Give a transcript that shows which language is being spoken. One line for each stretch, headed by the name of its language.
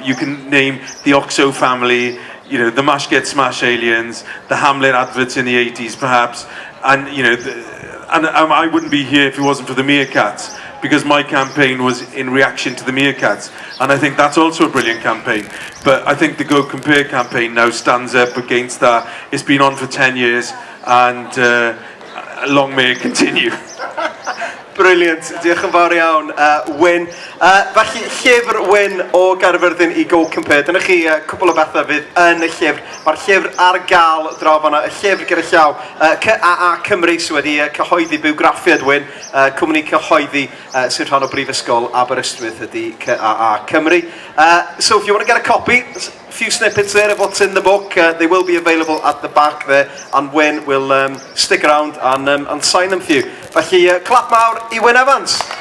English: You can name the Oxo family, the Mash Get Smash aliens, the Hamlet adverts in the 80s perhaps, and I wouldn't be here if it wasn't for the meerkats, because my campaign was in reaction to the meerkats, and I think that's also a brilliant campaign. But I think the Go Compare campaign now stands up against that. It's been on for 10 years, and long may it continue.
Welsh: Brilliant, diolch yn fawr iawn, Wynne. Felly, llyfr Wynne o Gaerfyrddin i Go Compare. Dyna chi cwbl o bethau fydd yn y llyfr. Mae'r llyfr ar gael draw fan'na, y llyfr gyda llaw. CAA Cymru sydd wedi cyhoeddi Bywgraffiad Wynne, cwmni cyhoeddi sy'n rhan o Brifysgol Aberystwyth ydi CAA Cymru.
English: So if you want to get a copy, a few snippets there of what's in the book. They will be available at the back there, and Wynne will stick around and sign them for you.
Welsh: Felly, clap mawr i Wynne Evans.